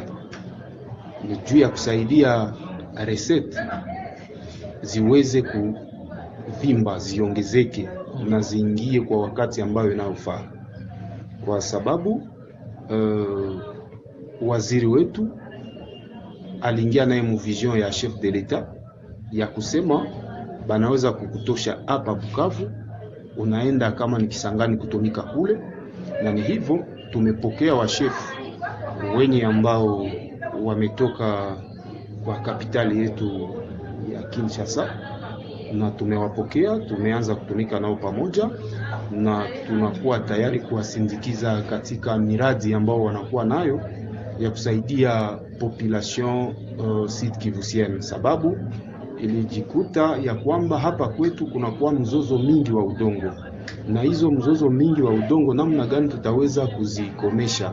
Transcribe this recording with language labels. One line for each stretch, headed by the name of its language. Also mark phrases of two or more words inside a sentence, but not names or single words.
Swahili: Ni juu ya kusaidia recette ziweze kuvimba, ziongezeke na ziingie kwa wakati ambayo inayofaa. Kwa sababu waziri wetu aliingia naye mu vision ya
French: chef de l'etat
Swahili: ya kusema banaweza kukutosha hapa Bukavu, unaenda kama ni Kisangani kutumika kule. Na ni hivyo tumepokea wa chef wenye ambao wametoka kwa kapitali yetu ya Kinshasa, na tumewapokea, tumeanza kutumika nao pamoja na tunakuwa tayari kuwasindikiza katika miradi ambao wanakuwa nayo ya kusaidia
French: population Sud Kivusienne,
Swahili: sababu ilijikuta ya kwamba hapa kwetu kunakuwa mzozo mingi wa udongo, na hizo mzozo mingi wa udongo namna gani tutaweza kuzikomesha?